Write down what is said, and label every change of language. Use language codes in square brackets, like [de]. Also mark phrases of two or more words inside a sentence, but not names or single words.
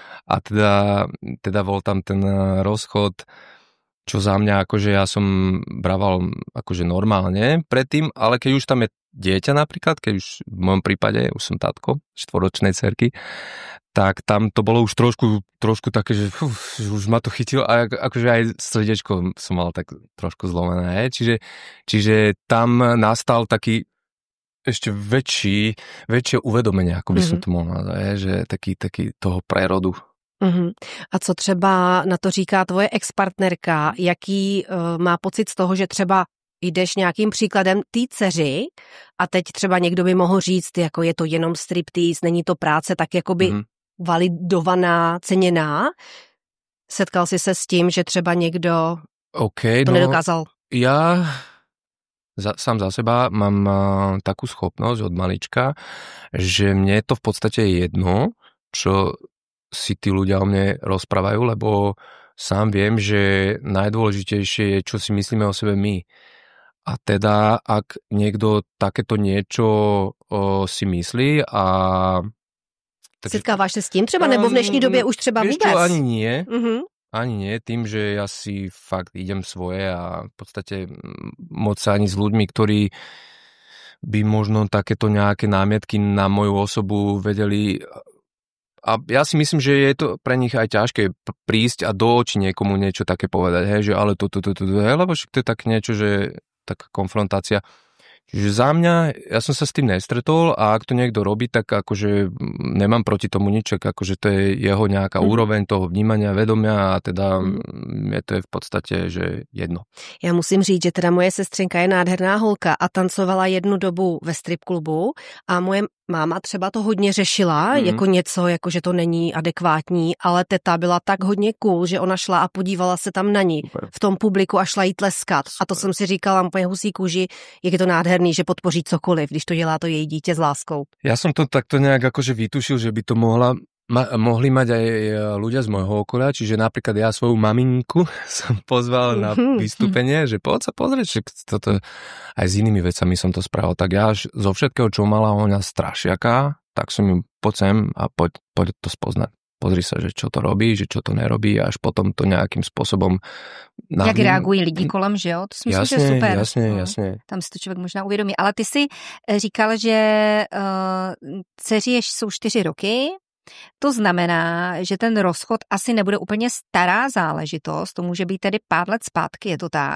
[sk] a teda bol tam ten rozchod, čo za mňa akože ja som brával akože normálne predtým, ale keď už tam je dieťa napríklad, keď už v mojom prípade už som tatko 4-ročnej dcerky, tak tam to bolo už trošku také, že už ma to chytilo a akože aj srdiečko som mal tak trošku zlomené. Čiže tam nastal taký ešte väčšie uvedomenie, ako by som to mohol nazvať, že taký toho prerodu. [cs] A co třeba na to říká tvoje ex-partnerka? Jaký má pocit z toho, že třeba jdeš nějakým příkladem té dceři a teď třeba někdo by mohl říct, jako je to jenom striptease, není to práce tak jakoby validovaná, ceněná. Setkal jsi se s tím, že třeba někdo to nedokázal? [sk] Ja sám za seba mám takú schopnosť od malička, že mne je to v podstate jedno, čo si tí ľudia o mne rozprávajú, lebo sám viem, že najdôležitejšie je, čo si myslíme o sebe my. A teda, ak niekto takéto niečo si myslí a... [cs] Setkáváš se s tím třeba, nebo v dnešní době už třeba vůbec? [sk] Čo, ani nie. Ani nie, tým, že ja si fakt idem svoje a v podstate moc sa ani s ľuďmi, ktorí by možno takéto nejaké námietky na moju osobu vedeli. A ja si myslím, že je to pre nich aj ťažké prísť a do očí niekomu niečo také povedať, hej, že ale to, lebo to je tak niečo, že taká konfrontácia. Čiže za mňa, ja som sa s tým nestretol a ak to niekto robí, tak akože nemám proti tomu nič, akože to je jeho nejaká úroveň toho vnímania, vedomia a teda je to v podstate, že jedno. [cs] Já musím říct, že teda moje sestřenka je nádherná holka a tancovala jednu dobu ve strip klubu a moje máma třeba to hodně řešila, jako něco, jako že to není adekvátní, ale teta byla tak hodně cool, že ona šla a podívala se tam na ní v tom publiku a šla jí tleskat. A to jsem si říkala, moje husí kůži, jak je to nádherný, že podpoří cokoliv, když to dělá to její dítě s láskou. [sk] Ja som to takto nejak akože vytušil, že by to mohli mať aj ľudia z môjho okolia, čiže napríklad ja svoju maminku som pozval na vystúpenie, že poď sa pozrieť, že toto aj s inými vecami som to spravil. Tak ja až zo všetkého, čo mala ona strašiaka, tak som ju poď sem a poď to spoznať. Pozri sa, že čo to robí, že čo to nerobí a až potom to nejakým spôsobom... [cs] Jak reagují lidi kolem, že jo? To si myslím, že je super. Jasně. Tam si to člověk možná uvědomí. Ale ty si říkal, že dceři jsou 4 roky. To znamená, že ten rozchod asi nebude úplně stará záležitost. To může být tedy pár let zpátky, je to tak?